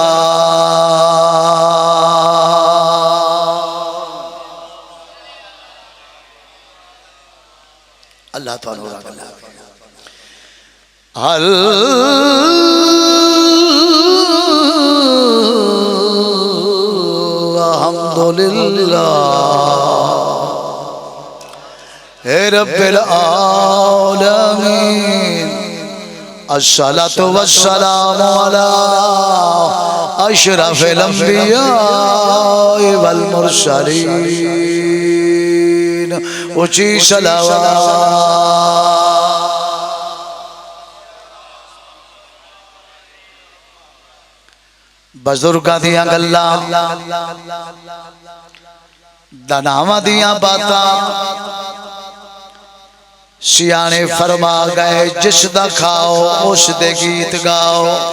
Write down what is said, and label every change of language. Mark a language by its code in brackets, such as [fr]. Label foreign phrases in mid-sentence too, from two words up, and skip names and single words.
[ar] الله تعالى الحمد لله رب العالمين الصلاة والسلام على أشرف الأنبياء والمرسلين [pa] ਊਚੀ ਸਲਾਵਤ ਬਜ਼ੁਰਗਾਂ ਦੀਆਂ ਗੱਲਾਂ ਦਾਨਿਆਂ ਦੀਆਂ ਬਾਤਾਂ ਸਿਆਣੇ ਫ਼ਰਮਾ ਗਏ ਜਿਸਦਾ ਖਾਓ ਉਸ ਦੇ ਗੀਤ ਗਾਓ।